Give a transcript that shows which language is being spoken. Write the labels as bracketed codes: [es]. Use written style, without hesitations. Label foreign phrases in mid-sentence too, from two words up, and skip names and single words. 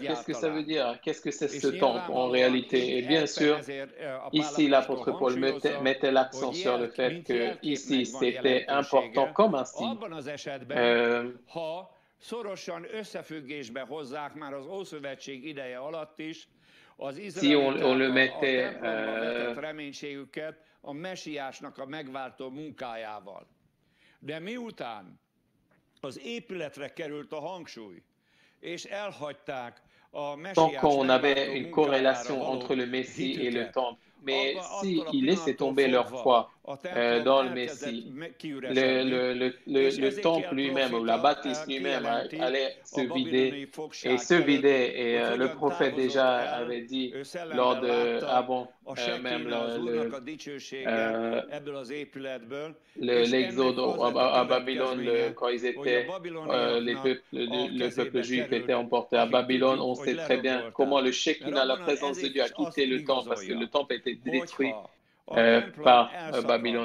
[fr] Qu'est-ce que ça veut dire? Qu'est-ce que c'est ce temple en réalité? Et bien sûr, ici, l'apôtre Paul mettait l'accent sur le fait que ici, c'était important comme un signe. Si on le mettait [hu] a mesiásnak a megváltó munkájával. De miután az épületre került a hangsúly, és elhagyták a mesiás [fr] avait une corrélation entre le Messie et le temple. Mais s'ils laissaient tomber leur foi dans le Messie, le temple lui-même, ou la bâtisse lui-même, allait se vider et se vider. Et le prophète déjà avait dit, avant même l'exode à Babylone, quand ils étaient, le peuple juif était emporté à Babylone, on sait très bien comment le Shekinah, la présence de Dieu, a quitté le temple, parce que le temple était détruit par Babylone.